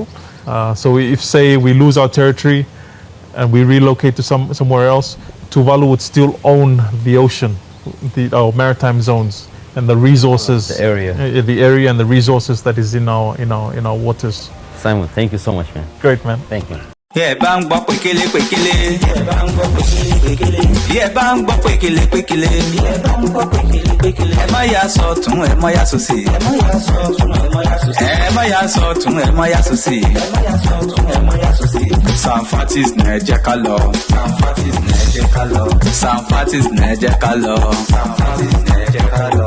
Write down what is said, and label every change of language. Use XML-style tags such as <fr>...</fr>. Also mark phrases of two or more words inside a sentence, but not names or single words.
<en>So if, say, we lose our territory and we relocate to somewhere else, Tuvalu would still own the ocean, our maritime zones, and the resources, The area. the area and the resources that is in our waters. Simon, thank you so much, man. Great, man. Thank you. Yeah, bang bop pékélé pékélé. Yeah, bang bop pékélé pékélé. Yeah, bang bop pékélé pékélé. Yeah, bang bop pékélé pékélé.</en> <yo>Ẹ má yà sọ́tún, ẹ má yà sósì. Ẹ má yà sọ́tún, ẹ má yà sósì. Ẹ má yà sọ́tún, ẹ má yà sósì. Ẹ má yà sọ́tún, ẹ má yà sósì. Sanfatis ní ẹ jẹ́ ká lọ. Sanfatis ní ẹ jẹ́ ká lọ. Sanfatis ní ẹ jẹ́ ká lọ. Sanfatis ní ẹ jẹ́ ká lọ.</yo>